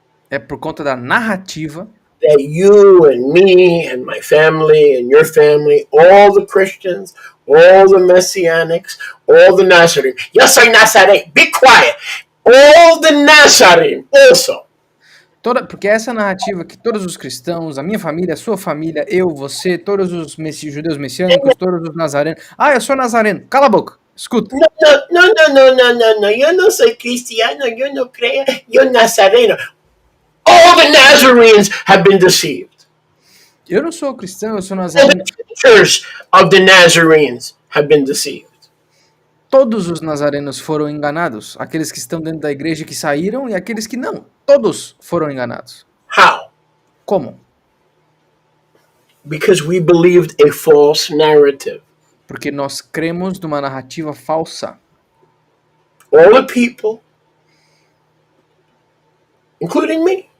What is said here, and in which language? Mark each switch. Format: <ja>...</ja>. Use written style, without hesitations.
<pt>É por conta da narrativa</pt> <en>that you and me and my family and your family, all the Christians, all the Messianics, all the Nazarene. Yes, I Nazarene. Be quiet. All the Nazarene also.</en> <pt>porque essa narrativa que todos os cristãos, a minha família, a sua família, eu, você, todos os judeus messiânicos, todos os nazarenos. Ah, eu sou nazareno. Cala a boca. Escuta.</pt> <es>No. Yo no soy cristiano. Yo no creo. Yo nazareno.</es> <en>All the Nazarenes have been deceived.</en> <pt>Eu não sou cristão, eu sou</pt> <en>All</en> <pt>nazareno.</pt> <en>the teachers of the Nazarenes have been deceived.</en> <pt>Todos os nazarenos foram enganados. Aqueles que estão dentro da igreja que saíram e aqueles que não. Todos foram enganados.</pt> <en>How?</en> <pt>Como?</pt> <en>Because we believed a false narrative.</en> <pt>Porque nós cremos numa narrativa falsa.</pt> <en>All the people, including me.</en>